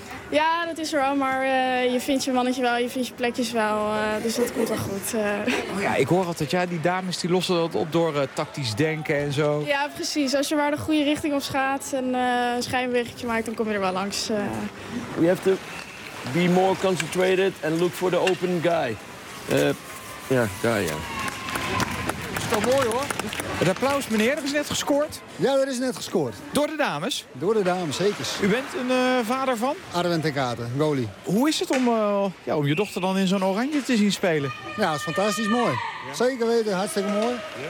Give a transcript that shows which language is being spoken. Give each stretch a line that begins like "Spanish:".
Dutch: Ja, dat is er wel. Maar je vindt je mannetje wel, je vindt je plekjes wel. Dus dat komt wel goed. Ik hoor altijd, die dames die lossen dat op door tactisch denken en zo. Ja, precies. Als je maar de goede richting op gaat en een schijnwegetje maakt, dan kom je er wel langs.
English: We have to Be more concentrated and look for the open guy.
Dutch: Ja, daar ja. Dat is toch mooi hoor. Het applaus, meneer, er is net gescoord. Ja, er is net gescoord. Door de dames? Door de dames, zeker. U bent een vader van? Arwen ten Katen, goalie. Hoe is het om, om je dochter dan in zo'n oranje te zien spelen? Ja, dat is fantastisch mooi. Ja. Zeker weten, hartstikke mooi. Ja.